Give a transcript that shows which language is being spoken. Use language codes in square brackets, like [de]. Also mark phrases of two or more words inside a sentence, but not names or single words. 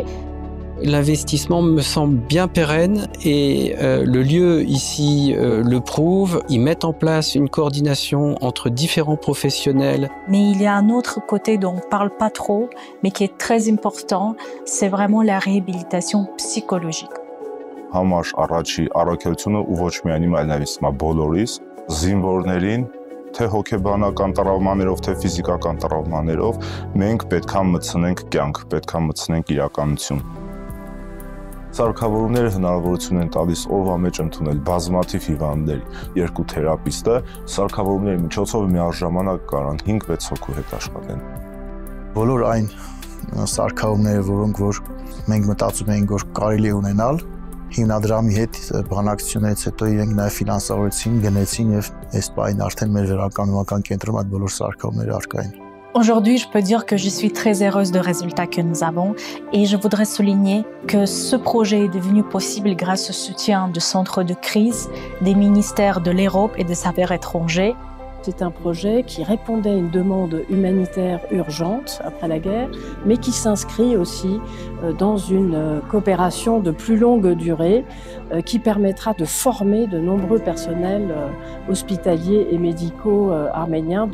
[fr] L'investissement me semble bien pérenne et le lieu ici le prouve. Ils mettent en place une coordination entre différents professionnels. Mais il y a un autre côté dont on ne parle pas trop, mais qui est très important, c'est vraiment la réhabilitation psychologique. [hy] Համար առաջի առաքելությունը ու ոչ միայն իմ, այլ նաև հիմա բոլորիս զինվորներին, թե հոգեբանական տրավմաներով, թե ֆիզիկական տրավմաներով, մենք պետք է մտցնենք կյանք, պետք է մտցնենք իրականություն։ Սարքավորումները հնարավորություն են տալիս օրվա մեջ ընդունել բազմաթիվ հիվանդներ, 2 թերապիստը, սարքավորումների միջոցով միաժամանակ կարան 5-6 հոգու հետ աշխատեն։ Բոլոր այն սարքավորումները, որոնք որ մենք մտածում էինք, որ կարելի է ունենալ, հիմնադրամի հետ բանակցություններից հետո իրենք նաև ֆինանսավորեցին, գնեցին եւ այս պահին արդեն մեր վերականգնողական կենտրոնում այդ բոլոր սարքավորումները առկա են։ [fr] Aujourd'hui, je peux dire que je suis très heureuse du résultat que nous avons et je voudrais souligner que ce projet est devenu possible grâce au soutien du centre de crise, des ministères de l'Europe et des Affaires étrangères. C'est un projet qui répondait à une demande humanitaire urgente après la guerre, mais qui s'inscrit aussi dans une coopération de plus longue durée qui permettra de former de nombreux personnels hospitaliers et médicaux arméniens.